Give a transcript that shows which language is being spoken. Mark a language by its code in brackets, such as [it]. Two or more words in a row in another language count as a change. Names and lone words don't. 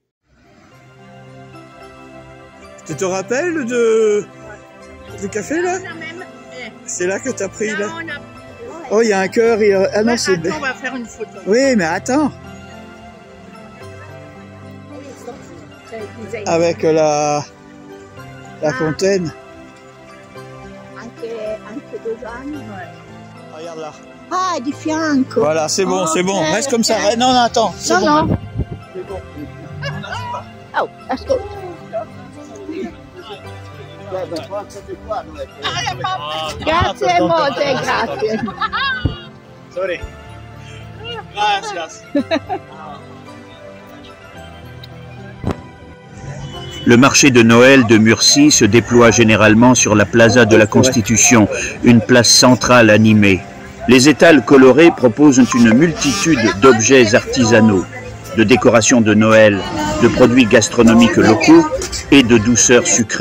[fr] Tu te rappelles du café, là? C'est là que tu as pris, là? Oh, il y a un cœur. Ah non, c'est... Attends, on va faire une photo. Oui, mais attends. Avec la fontaine. [it] Anche 2 anni. [fr] Regarde là. [it] Ah, di fianco. [fr] Voilà, c'est bon, c'est bon. Reste comme ça. Non, non, attends. C'est bon. Non. C'est bon. [it] Oh, ascolta. Grazie molte, grazie. [fr] Sorry. Gracias. Le marché de Noël de Murcie se déploie généralement sur la Plaza de la Constitution, une place centrale animée. Les étals colorés proposent une multitude d'objets artisanaux, de décorations de Noël, de produits gastronomiques locaux et de douceurs sucrées.